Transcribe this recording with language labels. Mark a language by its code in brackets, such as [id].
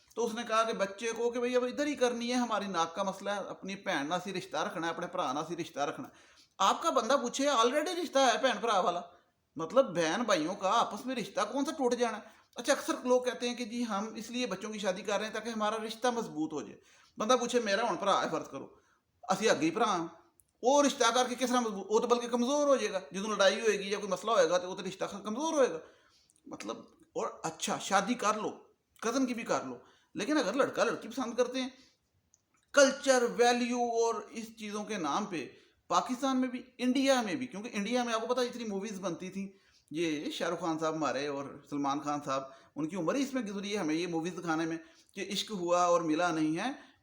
[hi] तो उसने कहा कि बच्चे को कि भाई अब इधर ही करनी है, हमारी नाक का मसला है, [pa] अपनी भैन ना सी रिश्ता रखना है, [hi] अपने भरा ना सी रिश्ता रखना है। आपका बंदा पूछे, ऑलरेडी रिश्ता है भैन भरा वाला, मतलब बहन भाइयों का आपस में रिश्ता कौन सा टूट जाना है। अच्छा, अक्सर लोग कहते हैं कि जी हम इसलिए बच्चों की शादी कर रहे हैं ताकि हमारा रिश्ता मजबूत हो जाए। [pa] बंदा पूछे मेरा हुण भरा है, फर्ज करो ਅਸੀਂ ਅੱਗੇ ਹੀ ਭਰਾ ਹਾਂ, ਉਹ ਰਿਸ਼ਤਾ ਕਰਕੇ ਕਿਸ ਤਰ੍ਹਾਂ ਮਜ਼ਬੂਤ, ਉਹ ਤਾਂ ਬਲਕਿ ਕਮਜ਼ੋਰ ਹੋ ਜਾਏਗਾ। ਜਦੋਂ ਲੜਾਈ ਹੋਏਗੀ ਜਾਂ ਕੋਈ ਮਸਲਾ ਹੋਏਗਾ [hi] तो वो तो रिश्ता कमज़ोर होएगा। मतलब, और अच्छा शादी कर लो, कज़न की भी कर लो, लेकिन अगर लड़का लड़की पसंद करते हैं, कल्चर वैल्यू और इस चीज़ों के नाम पे पाकिस्तान में भी, इंडिया में भी, क्योंकि इंडिया में आपको पता है इतनी मूवीज़ बनती थी, ये शाहरुख खान साहब हमारे और सलमान खान साहब, उनकी उम्र ही इसमें गुजरी है हमें ये मूवीज़ दिखाने में, कि इश्क हुआ और मिला नहीं है।